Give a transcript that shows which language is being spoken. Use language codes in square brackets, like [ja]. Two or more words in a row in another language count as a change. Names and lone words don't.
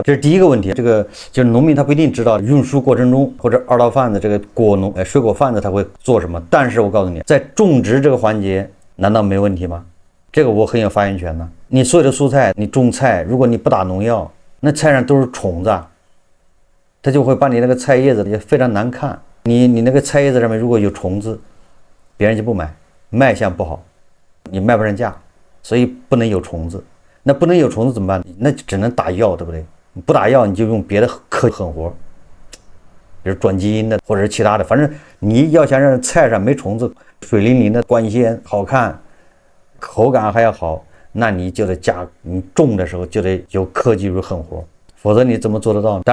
[zh] 這是第一個問題。這個就是農民他不一定知道運輸過程中或者二道販子這個果農水果販子他會做什麼，但是我告訴你，在種植這個環節難道沒問題嗎？這個我很有發言權呢。你所有的蔬菜，你種菜，如果你不打農藥，那菜上都是蟲子，它就會把你那個菜葉子也非常難看。你那個菜葉子上面如果有蟲子，別人就不買，賣相不好，你賣不上價，所以不能有蟲子。那不能有蟲子怎麼辦？那只能打藥，对不对？你不打药，你就用別的科狠活，比如轉基因的或者是其他的，反正你要想讓菜上沒蟲子，水靈靈的光鮮好看，口感還要好，那你就得你種的時候就得有科技与狠活，否則你怎麼做得到？